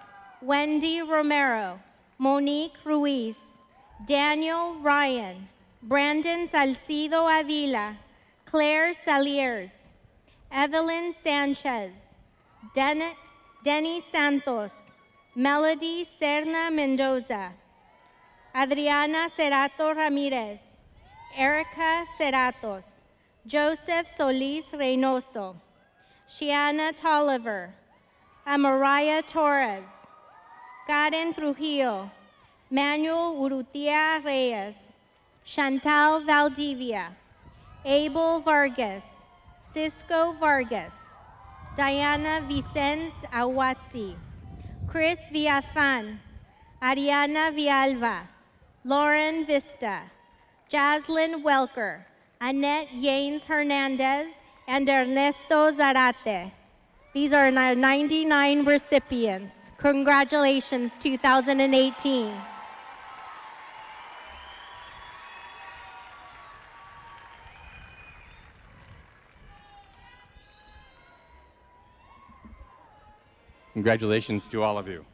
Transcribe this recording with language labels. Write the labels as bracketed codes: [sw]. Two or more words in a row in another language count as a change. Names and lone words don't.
[en] Wendy Romero, Monique Ruiz, Daniel Ryan, Brandon Salcido Avila, Claire Saliers, Evelyn Sanchez, Denny Santos, Melody Serna Mendoza, Adriana Cerato Ramirez, Erica Ceratos, Joseph Solis Reynoso, Shiana Tolliver, Amariah Torres, Karen Trujillo, Manuel Urrutia Reyes, Chantal Valdivia, Abel Vargas, Cisco Vargas, Diana Vicens Awatzi, Chris Villafan, Ariana Villalba, Lauren Vista, Jaslyn Welker, Annette Yanes Hernandez, and Ernesto Zarate. These are our 99 recipients. Congratulations, 2018. Congratulations to all of you.